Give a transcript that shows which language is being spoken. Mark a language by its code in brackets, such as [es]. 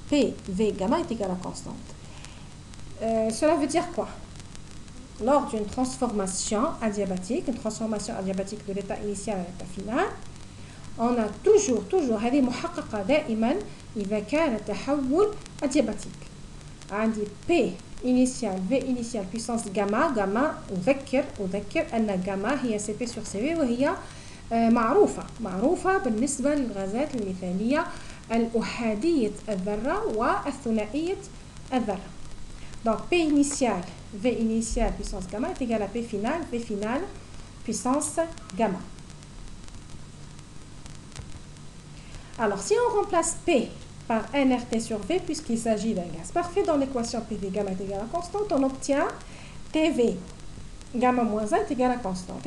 [fr] PV gamma est égal à constante. Cela veut dire quoi? Lors d'une transformation adiabatique, de l'état initial à l'état final, on a toujours [ar] هذه محققة دائما إذا كان التحول [fr] adiabatique. [ar] عندي [fr] P initial V initial puissance gamma [ar] أذكر أن gamma هي [fr] CP sur CV [ar] وهي معروفة بالنسبة للغازات المثالية الأحادية الذرة والثنائية الذرة. [fr] Donc P initial, V initial puissance gamma est égal à P final, V final puissance gamma. Alors si on remplace P par nRT sur V, puisqu'il s'agit d'un gaz parfait, dans l'équation PV gamma est égal à constante, on obtient TV gamma moins 1 est égal à constante.